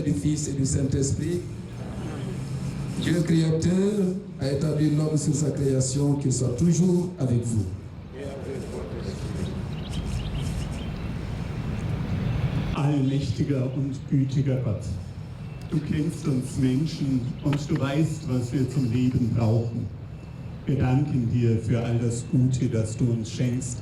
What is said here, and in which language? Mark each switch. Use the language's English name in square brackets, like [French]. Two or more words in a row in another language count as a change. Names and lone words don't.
[French] du Fils et du Saint-Esprit, Dieu créateur a établi l'homme sur sa création, qu'il soit toujours avec vous. [German] Allmächtiger und gütiger Gott, du kennst uns Menschen und du weißt, was wir zum Leben brauchen. Wir danken dir für all das Gute, das du uns schenkst.